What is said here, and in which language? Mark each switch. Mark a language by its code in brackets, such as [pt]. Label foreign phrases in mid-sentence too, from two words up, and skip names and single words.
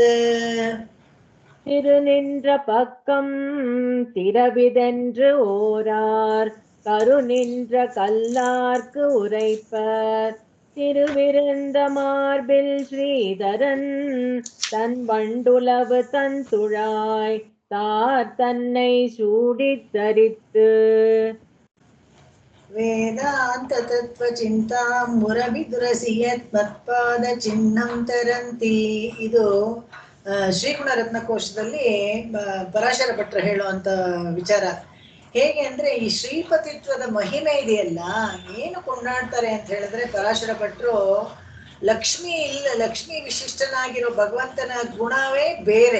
[ta] திருநின்ற பக்கம் திரவிதென்று ஓரார் கருநின்ற கல்லார்க்கு உரைப்பர். திருவிருந்த மார்பில் ஸ்ரீதரன் தன் வண்டுலவு தந்துழாய் தார் தன்னை சூடித்தரித்து. [sa] वेदान्त तत्त्व चिन्तां मुरभिदुरसि यत् मत्पाद चिह्नं तरन्ति. [kn] ಇದು ಶ್ರೀಗುಣ ರತ್ನಕೋಶದಲ್ಲಿ ಪರಾಶರ ಭಟ್ರು ಹೇಳುವಂತ ವಿಚಾರ. ಹೇಗೆ ಅಂದ್ರೆ ಈ ಶ್ರೀಪತಿತ್ವದ ಮಹಿಮೆ ಇದೆಯಲ್ಲ, ಏನು ಕೊಂಡಾಡ್ತಾರೆ ಅಂತ ಹೇಳಿದ್ರೆ ಪರಾಶರ ಭಟ್ರು ಲಕ್ಷ್ಮಿ ವಿಶಿಷ್ಟನಾಗಿರೋ ಭಗವಂತನ ಗುಣವೇ ಬೇರೆ.